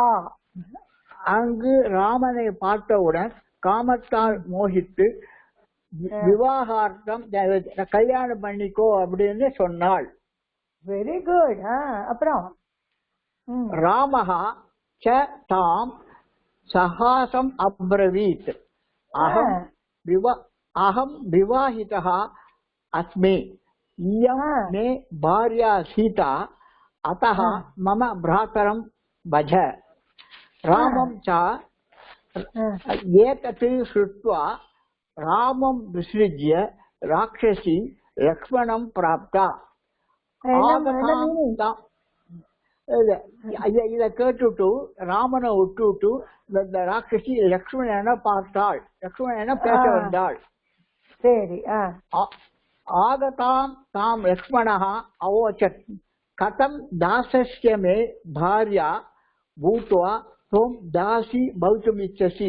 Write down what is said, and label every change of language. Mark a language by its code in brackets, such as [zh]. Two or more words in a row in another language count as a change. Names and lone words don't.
[ta] அங்கு ராமனை பார்த்தவுடன் காமத்தால் மோகித்து விவாகார்த்தம் கல்யாணம் பண்ணிக்கோ அப்படின்னு சொன்னாள். [en] Very good. [ta] அப்புறம் [sa] रामः च ताम् सहासम् अब्रवीत्. अहम विवाहितः अस्मि. इयं मे भार्या सीता, अतः मम भ्रातरं भज. रामं च एतत् श्रुत्वा रामं विसृज्य राक्षसी लक्ष्मणं प्राप्ता. [ta] இத கேட்டுட்டு ராமனை விட்டுட்டு இந்த ராட்சசி லக்ஷ்மணனை பார்த்தாள். லக்ஷ்மணனை பேச வந்தாள். சரி. [sa] आगतां तां लक्ष्मणः अवोचत् कथं दासस्य मे भार्या भूत्वा त्वं दासी भवितुमिच्छसि.